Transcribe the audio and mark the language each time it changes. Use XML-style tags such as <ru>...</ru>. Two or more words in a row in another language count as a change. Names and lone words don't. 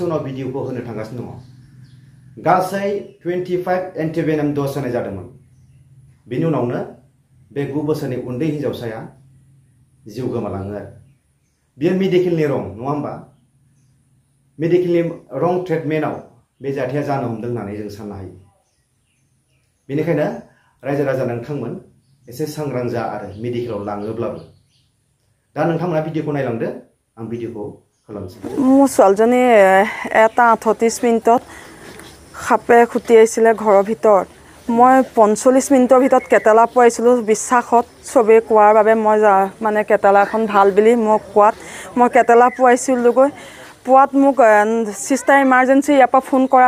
<brx>उनाव भिडिअखौ होनो थांगासिनो दङ गासै 25</brx> <en>antivenom dose</en> <brx>होनाय जादोंमोन बिनि उनावनो बे 9 बोसोरनि उन्दै हिनजावसाया जिउ गोमालाङो आरो बियो मेडिकेलनि रं नङा होमबा मेडिकेलनि रं ट्रिटमेन्टआव बे जाथाया जानो हमदों होननानै जों साननो हायो बेनिखायनो रायजो राजा नोंथांमोन एसे सांग्रां जा आरो मेडिकेलाव लाङोब्लाबो दा नोंथांमोना भिडिअखौ नायलांदो आं भिडिअखौ खालामनोसै</brx> <as>মোৰ ছোৱালীজনী 1:38 মিনিটত সাপে খুটিয়াইছিলে ঘৰৰ ভিতৰত মই 45 মিনিটৰ ভিতৰত কেটেলা পোৱাইছিলোঁ বিশ্বাসত সবে কোৱাৰ বাবে মই মানে কেটেলাখন ভাল বুলি মোক কোৱাত মই কেটেলা পোৱাইছিলোগৈ পোৱাত মোক</as> <en>sister emergency</en> <as>ইয়াৰ পৰা ফোন কৰা</as>